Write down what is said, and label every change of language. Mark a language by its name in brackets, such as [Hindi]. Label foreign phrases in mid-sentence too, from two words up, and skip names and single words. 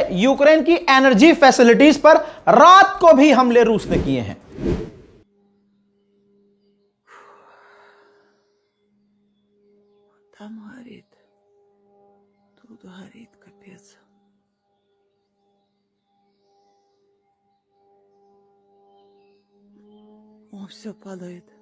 [Hindi] यूक्रेन की [English] energy facilities [Hindi] पर रात को भी हमले रूस ने किए हैं। [Russian] Там горит, тут горит, капец. О, все падает.